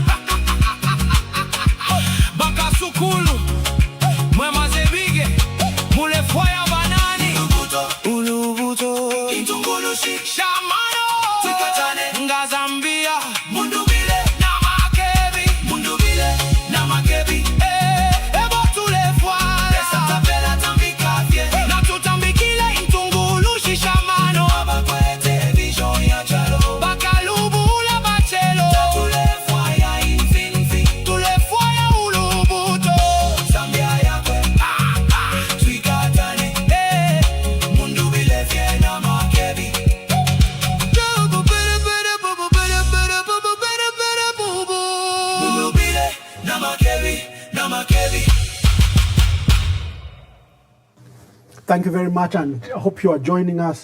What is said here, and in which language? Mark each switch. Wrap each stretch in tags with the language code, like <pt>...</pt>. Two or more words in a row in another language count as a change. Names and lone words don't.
<bem>bakasukulu mwema zebige mulefwaya banani ulubuto intungulushi shamano twikatane nga Zambia Mundubile na Makebi Mundubile na Makebi ebo tulefwaya lesa tapela tambikafye na tutambikile intungulushi shamano abakwete vision ya chalo</bem> <en>Thank you very much, and I hope you are joining us.</en>